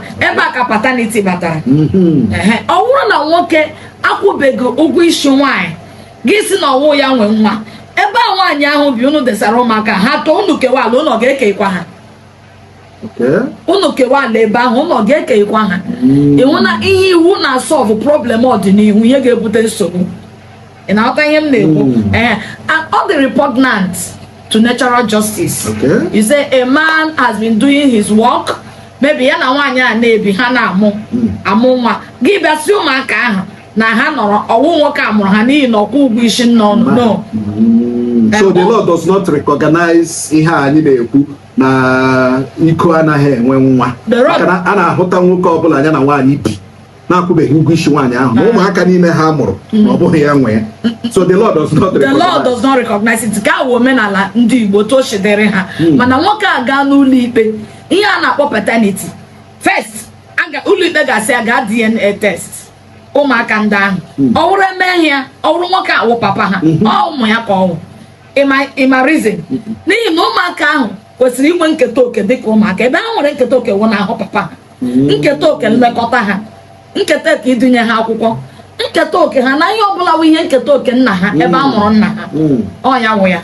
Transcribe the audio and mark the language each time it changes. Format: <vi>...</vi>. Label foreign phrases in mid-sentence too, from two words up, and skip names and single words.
<ig>Ebe a ka paternity batara. Ọ bụrụ na nwoke akwụbeghị ụgwọ isi nwaanyị gị si na ọwụ ya nwe nwa, ebe a nwaanyị ahụ bi unu desara ụmụaka ha too unu kewa ala unu ga-ekekwa ha. Unu kewa ala ebe ahụ unu ga-ekekwa ha. Ịhụ na ihe iwu na-</ig> <en>solve problem</en> <ig>ọdịnihu ihe ga-ebute nsogbu. Ị na-aghọta ihe m na-ekwu?</ig> <en>And all the repugnant to natural justice. You say a man has been doing his work, maybe</en> <ig>ya na nwaanyị a na-ebi ha na-amụ nwa gị bịa si ụmụaka ahụ na ha nọrọ ọwụ nwoke a mụrụ ha n'ihi na ọkwụ ụgwọ isi nne ọnụ.</ig> <en>No. So the law does not recognize</en> <ig>ihe anyị na-ekwu na iko anaghị enwe nwa. A na-ahụta nwoke ọbụla ya na nwaanyị bi na-akwụbeghị ụgwọ isi nwaanyị ahụ na ụmụaka n'ime ha mụrụ ma ọ bụghị ya nwe ya.</ig> <en>So the law does not recognize it.</en> <ig>Ka awụ omenala ndị Igbo tochidere ha. Mana nwoke a gaa n'ụlọ ikpe ihe a na-akpọ paternity first ụlọ ikpe ga-asị ya gaa</ig> <en>DNA test</en> <ig>ụmụaka ndị ahụ. Ọ wụrụ eme ihe ọ wụrụ nwoke awụ papa ha ọ ụmụ ya ka ọ wụ. Ịma reason n'ihi na ụmụaka ahụ kwesịrị inwe nketa oke dịka ụmụaka ebe ha nwere nketa oke wụ na ahụ papa ha, nketa oke nlekọta ha, nketa ka idunye ha akwụkwọ, nketa oke ha na ihe ọbụla wụ ihe nketa oke nna ha ebe a mụrụ nna ha ọ ya wụ ya.</ig>